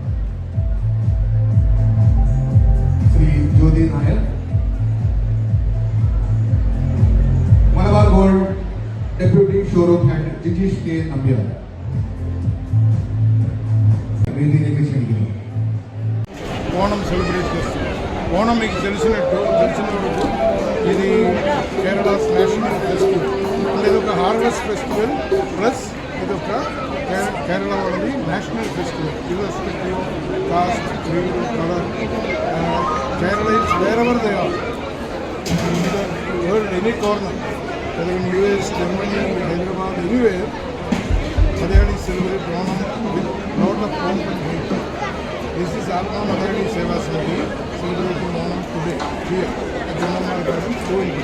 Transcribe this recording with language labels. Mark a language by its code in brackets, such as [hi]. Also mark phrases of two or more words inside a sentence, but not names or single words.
[ml] ശ്രീ ജ്യോതി നായർ, മലബാർ ഗോൾഡ് [en] deputy showroom head [ml] ജിജീഷ് കെ നമ്പ്യാർ വേദിയിലേക്ക് ക്ഷണിക്കുന്നു. [te] ఓణం సెలబ్రేట్ చేస్తుంది. ఓణం మీకు తెలిసినవరకు ఇది కేరళస్ [en] national festival. [te] అంటే ఇది ఒక [en] harvest festival plus [te] ఇది ఒక కేరళ వాళ్ళది [en] national festival. irrespective caste, creed, colour, Kerala is where ever they are in the world, any corner, whether in US, Germany, Hyderabad, anywhere, Malayali celebrate Onam with lot of pomp and heat. This is Atma Malayali Seva Samiti celebrating Onam today here at Janamar Garden, Koilli.